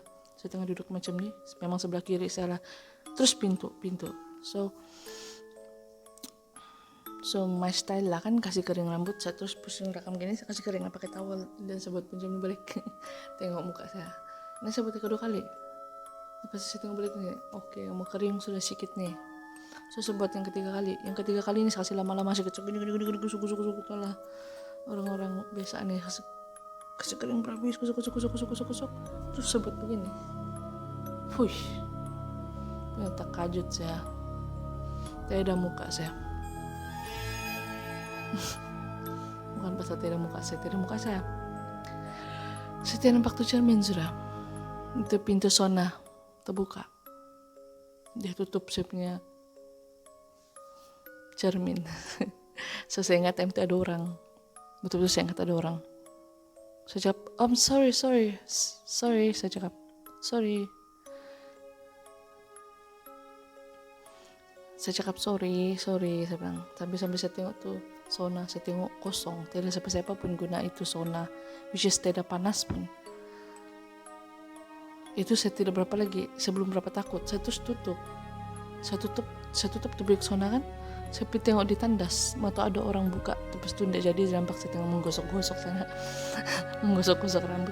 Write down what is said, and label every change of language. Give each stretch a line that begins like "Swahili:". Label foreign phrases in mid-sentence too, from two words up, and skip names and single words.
Malay: Saya tengah duduk macam ni, memang sebelah kiri saya lah. Terus pintu.
English: So my style
Malay: lah kan, kasih kering rambut saya, terus pusing rakam gini, saya kasih kering pakai towel dan saya buat pinjam balik. Tengok muka saya, ini saya buat kedua kali. Lepas saya tengok balik nih, oke, mau kering sudah sedikit nih. So saya buat yang ketiga kali ini saya kasih lama-lama, saya kecok gini kusuk lah. Orang-orang biasa nih kasih kering berhabis, kusuk. Terus saya buat begini. Ternyata kajut saya. Tidak ada muka saya. Bukan pasal tidak muka saya. Saya tidak nampak tuh cermin sudah. Itu pintu sauna terbuka. Dia tutup saya punya cermin. So saya ingat time itu ada orang. Betul-betul saya ingat ada orang. Saya cakap, sorry. Saya cakap, sorry. Saya cakap sorry, saya bilang. Sampai saya tengok tuh sauna, saya tengok kosong, tidak siapa pun guna itu sauna,
English: which is
Malay: tidak panas pun. Itu saya tidak berapa lagi, sebelum berapa takut, saya terus tutup tuh bilik sauna kan. Saya pergi tengok di tandas, mau tahu ada orang buka, terus tu tidak jadi, nampak saya tengok menggosok-gosok sana, menggosok-gosok rambut.